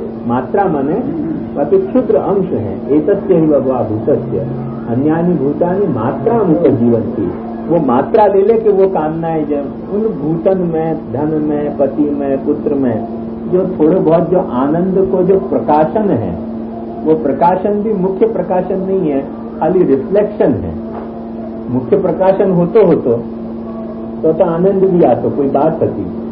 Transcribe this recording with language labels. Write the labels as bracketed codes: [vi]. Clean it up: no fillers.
[hi] मात्रा माने पति क्षुद्र अंश है। [sa] एतस्य ही वा भूतस्य अन्यानि भूतानि मात्रा उपजीवन्ति। [hi] वो मात्रा ले ले कि वो कामनाएं जो उन भूतन में, धन में, पति में, पुत्र में जो थोड़े बहुत जो आनंद को जो प्रकाशन है, वो प्रकाशन भी मुख्य प्रकाशन नहीं है, खाली रिफ्लेक्शन है। मुख्य प्रकाशन होतो तो आनंद भी आता, कोई बात होती।